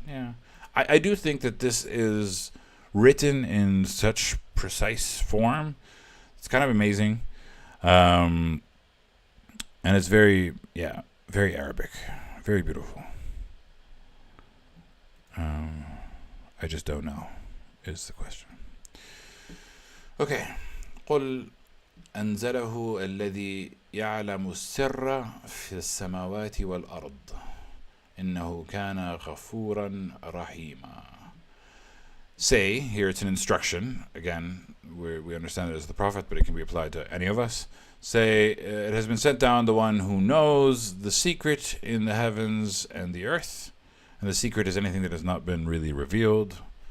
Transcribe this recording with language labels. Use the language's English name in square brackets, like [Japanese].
[English] Yeah, I do think that this is written in such precise form. It's kind of amazing. And it's very Arabic, very beautiful. I just don't know, is the question. Okay. [Arabic] قل أنزله الذي يعلم السر في السماوات والأرض إنه كان غفورا رحيما. [English] Say, here it's an instruction. Again, we understand it as the Prophet, but it can be applied to any of us. Say, it has been sent down the one who knows the secret in the heavens and the earth. And the secret is anything that has not been really revealed.